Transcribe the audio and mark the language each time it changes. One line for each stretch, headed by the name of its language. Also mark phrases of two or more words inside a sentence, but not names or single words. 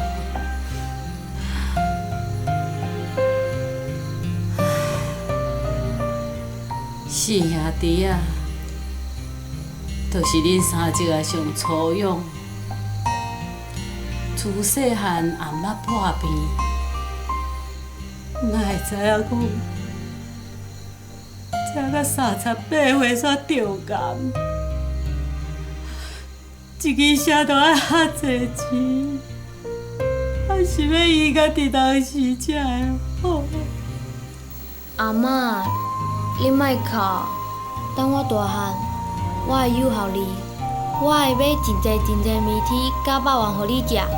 Min Nan Chinese: 四兄弟啊，就是恁三只个上粗勇，自细汉也毋捌破病，哪会知影讲，食到38岁煞着癌，一支车都爱遐济钱，还是要伊家己当时才会好。阿嬷，你莫哭，等我大汉，我会友孝你，我会买真济面体甲肉丸互你食。